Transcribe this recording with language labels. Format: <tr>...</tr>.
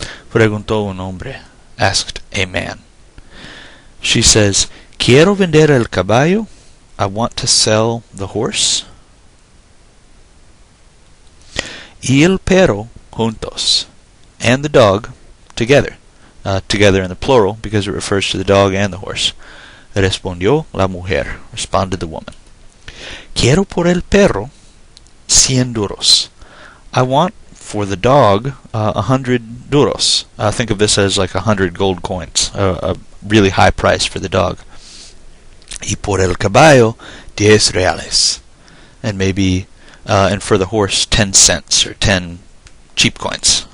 <es>Preguntó un hombre,</es> <en>asked a man. She says,</en> <es>quiero vender el caballo.</es> <en>I want to sell the horse.</en> <es>Y el perro juntos,</es> <en>and the dog together. Together in the plural because it refers to the dog and the horse.</en> <es>Respondió la mujer,</es> <en>responded the woman.</en> <es>Quiero por el perro 100 duros.</es> <en>I want for the dog 100 duros. Think of this as like 100 gold coins, a really high price for the dog.</en> <es>Y por el caballo 10 reales.</es> <en>And maybe, and for the horse 10 cents or 10 cheap coins.</en>